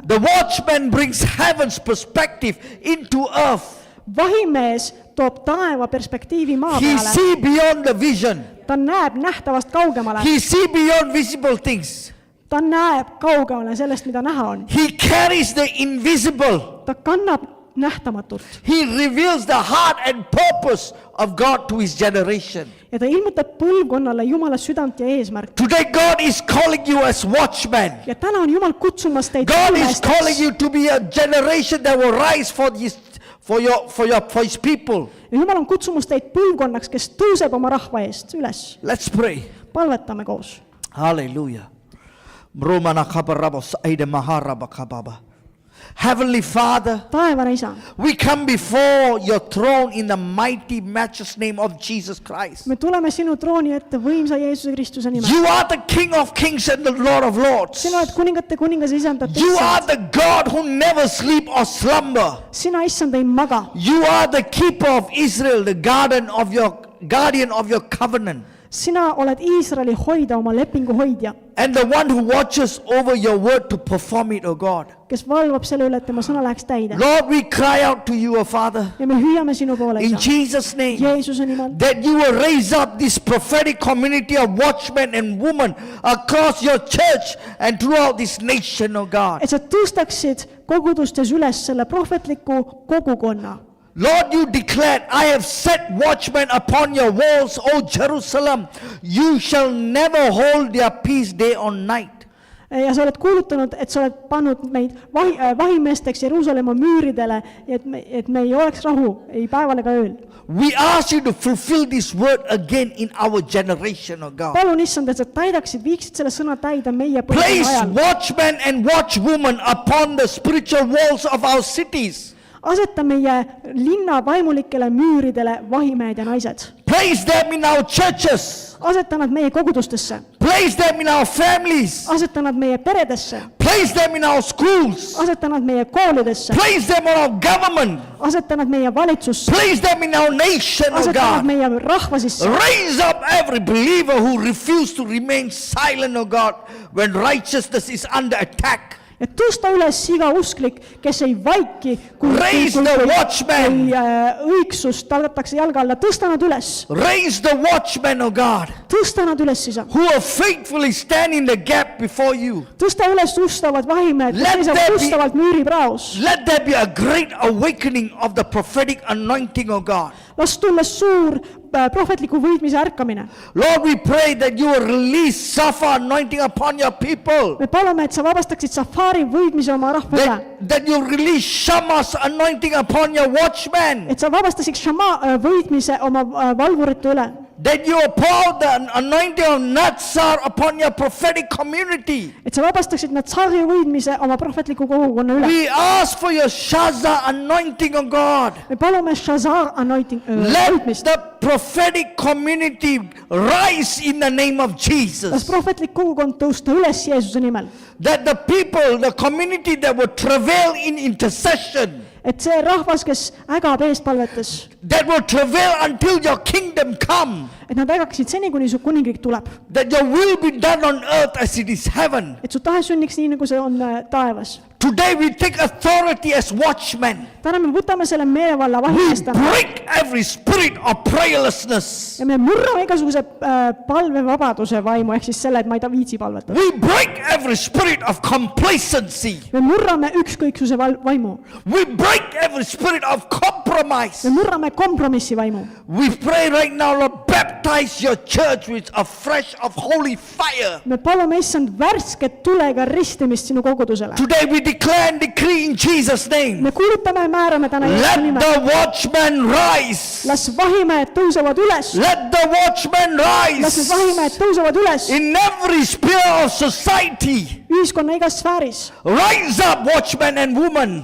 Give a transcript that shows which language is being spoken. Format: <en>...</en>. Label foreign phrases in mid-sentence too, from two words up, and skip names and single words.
<en>The watchman brings heaven's perspective into earth.</en> <et>Vahimees toob taeva perspektiivi maa</et> <en>He</en> <et>peale.</et> <en>see beyond the vision.</en> <et>Ta näeb nähtavast kaugemale.</et> <en>He see beyond visible things.</en> <et>Ta näeb kaugemale sellest, mida näha on.</et> <en>He carries the invisible.</en> <et>Ta kannab nähtamatut.</et> <en>He reveals the heart and purpose of God to his generation.</en> <et>Ja ta ilmutab põlvkonnale Jumala südant ja eesmärk.</et> <en>Today God is calling you as watchmen.</en> <et>Ja täna on Jumal kutsumas teid</et> <en>God is calling</en> <et>valvesteks.</et> <en>you to be a generation that will rise for his people.</en> <et>Ja Jumal on kutsumas teid põlvkonnaks, kes tõuseb oma rahva eest üles.</et> <en>Let's pray.</en> <et>Palvetame koos.</et> <en>Hallelujah. Heavenly Father,</en> <et>Taevane Isa,</et> <en>we come before your throne in the mighty, matchless name of Jesus Christ.</en> <et>me tuleme sinu trooni ette võimsa Jeesuse Kristuse nimel.</et> <en>You are the King of kings and the Lord of lords.</en> <et>Sina oled kuningate kuningas, isandad</et> <en>You are</en> <et>issand.</et> <en>the God who never sleep or slumber.</en> <et>Sina, issand, ei maga.</et> <en>You are the keeper of Israel, the guardian of your covenant.</en> <et>Sina oled Iisraeli hoida, oma lepingu hoidja,</et> <en>And the one who watches over your word to perform it, O God.</en> <et>kes valvab selle üle, et tema sõna läheks täide.</et> <en>Lord, we cry out to you, O Father,</en> <et>Ja me hüüame sinu poole,</et> <en>in</en> <et>isa,</et> <en>Jesus' name,</en> <et>Jeesuse nimel,</et> <en>that you will raise up this prophetic community of watchmen and women across your church and throughout this nation, O God.</en> <et>et sa tõstaksid kogudustes üles selle prohvetliku kogukonna.</et> <en>Lord, you declared, I have set watchmen upon your walls, O Jerusalem. You shall never hold their peace day or night.</en> <et>Ja sa oled kuulutanud, et sa oled pannud meid vahimeesteks Jeruusalemma müüridele, et me ei oleks rahu, ei päeval ega ööl.</et> <en>We ask you to fulfill this word again in our generation, oh God.</en> <et>Palun issand, et sa täidaksid, viiksid selle sõna täida meie põlvkonna</et> <en>Place</en> <et>ajal.</et> <en>watchmen and watchwomen upon the spiritual walls of our cities.</en> <et>Aseta meie linna vaimulikele müüridele vahimehed ja naised.</et> <en>Place them in our churches.</en> <et>Aseta nad meie kogudustesse.</et> <en>Place them in our families.</en> <et>Aseta nad meie peredesse.</et> <en>Place them in our schools.</en> <et>Aseta nad meie koolidesse.</et> <en>Place them in our government.</en> <et>Aseta nad meie valitsusse.</et> <en>Place them in our nation, oh</en> <et>Aseta nad</et> <en>God.</en> <et>meie rahva sisse.</et> <en>Raise up every believer who refused to remain silent, oh God, when righteousness is under attack.</en> <et>Ja tõsta üles iga usklik, kes ei vaiki,</et> <en>Raise the watchmen.</en> <et>õigsust tallatakse jalga alla. Tõsta nad üles.</et> <en>Raise the watchmen, oh God,</en> <et>Tõsta nad üles, isa.</et> <en>who are faithfully standing the gap before you.</en> <et>Tõsta üles ustavad vahimehed,</et> <en>Let</en> <et>kes</et> <en>there</en> <et>seisavad</et> <en>be-</en> <et>ustavalt müüripraos.</et> <en>Let there be a great awakening of the prophetic anointing, oh God.</en> <et>Las tulla suur prohvetliku võitmise ärkamine.</et> <en>Lord, we pray that you will release Safa anointing upon your people.</en> <et>Me palume, et sa vabastaksid safari võitmise oma rahva üle.</et> <en>That you release Shamas anointing upon your watchmen.</en> <et>Et sa vabastasid Shama võitmise oma valvurite üle.</et> <en>That you pour the anointing of Natsar upon your prophetic community.</en> <et>Et sa vabastaksid nad tsari võitmise oma prohvetliku kogukonna üle.</et> <en>We ask for your Shaza anointing, oh God.</en> <et>Me palume Shazar anointing</et> <en>Let</en> <et>võitmist.</et> <en>the prophetic community rise in the name of</en> <et>Las</et> <en>Jesus.</en> <et>prohvetlik kogukond tõusta üles Jeesuse nimel.</et> <en>That the people, the community that will travail in intercession,</en> <et>Et see rahvas, kes ägab eespalvetes,</et> <en>that will travail until your kingdom come,</en> <et>et nad ägaksid seni, kuni su kuningriik tuleb.</et> <en>that your will be done on earth as it is heaven.</en> <et>Et su tahe sünniks nii, nagu see on taevas.</et> <en>Today we take authority as watchmen.</en> <et>Täna me võtame selle meelevalla</et> <en>We</en> <et>vahimeestena</et> <en>break every spirit of prayerlessness.</en> <et>ja me murrame igasuguse palvevabaduse vaimu, ehk siis selle, et ma ei viitsi palvetada.</et> <en>We break every spirit of complacency.</en> <et>Me murrame ükskõiksuse vaimu.</et> <en>We break every spirit of compromise.</en> <et>Me murrame kompromissi vaimu.</et> <en>We pray right now, Lord, baptize your church with a fresh of holy fire.</en> <et>Me palume issand värsket tulega ristimist sinu kogudusele.</et> <en>Today we declare and decree in Jesus' name.</en> <et>Me kuulutame ja määrame täna Jeesuse</et> <en>Let</en> <et>nimel.</et> <en>the watchmen rise.</en> <et>Las vahimehed tõusevad üles.</et> <en>Let the watchmen</en> <et>Las need</et> <en>rise</en> <et>vahimehed tõusevad üles</et> <en>in every sphere of society.</en> <et>ühiskonna igas sfääris.</et> <en>Rise up, watchmen and women.</en>